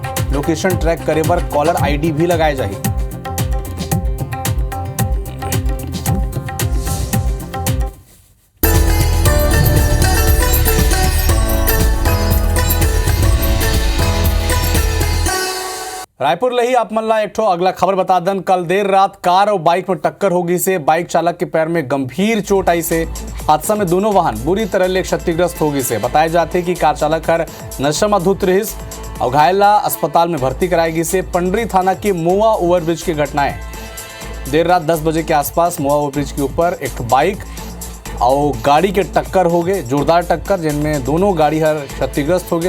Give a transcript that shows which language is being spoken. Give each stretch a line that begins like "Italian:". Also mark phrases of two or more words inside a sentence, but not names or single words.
Chhattisgarhi: लोकेशन ट्रैक करे बर
English: caller ID
Chhattisgarhi: भी लगाए जाही। रायपुर ले ही आप मन ला एक ठो अगला खबर बता दन। कल देर रात कार और बाइक में टक्कर होगी से बाइक चालक के पैर में गंभीर चोट आई से हादसा में दोनों वाहन बुरी तरह ले क्षतिग्रस्त होगी से बताए जाते कि कार चालक हर नशा में धुत रहिस और घायला अस्पताल में भर्ती कराएगी से। पंडरी थाना के मोआ ओवरब्रिज की घटनाएं देर रात 10 बजे के आसपास मोआ ओवरब्रिज के ऊपर एक बाइक और गाड़ी के टक्कर हो गए, जोरदार टक्कर, जिनमें दोनों गाड़ी हर क्षतिग्रस्त हो गए।